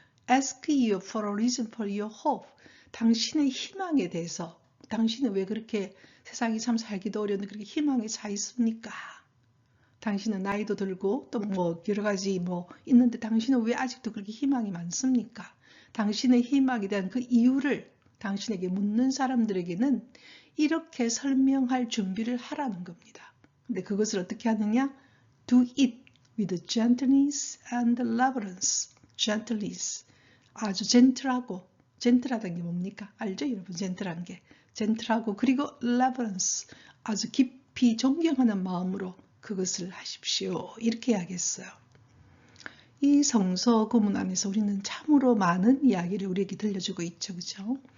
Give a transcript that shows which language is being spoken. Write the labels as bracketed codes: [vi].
[en] Ask you for a reason for your hope. [ko] 당신의 희망에 대해서 당신은 왜 그렇게 세상이 참 살기도 어려운데 그렇게 희망에 차 있습니까? 당신은 나이도 들고 또 뭐 여러 가지 뭐 있는데 당신은 왜 아직도 그렇게 희망이 많습니까? 당신의 희망에 대한 그 이유를 당신에게 묻는 사람들에게는 이렇게 설명할 준비를 하라는 겁니다. 근데 그것을 어떻게 하느냐? [en] Do it with gentleness and reverence. gentleness. [ko] 아주 젠틀하다는 게 뭡니까? 알죠? 여러분 젠틀한 게. 젠틀하고 그리고 reverence. 아주 깊이 존경하는 마음으로 그것을 하십시오. 이렇게 이야기했어요. 이 성서 구문 안에서 우리는 참으로 많은 이야기를 우리에게 들려주고 있죠. 그죠?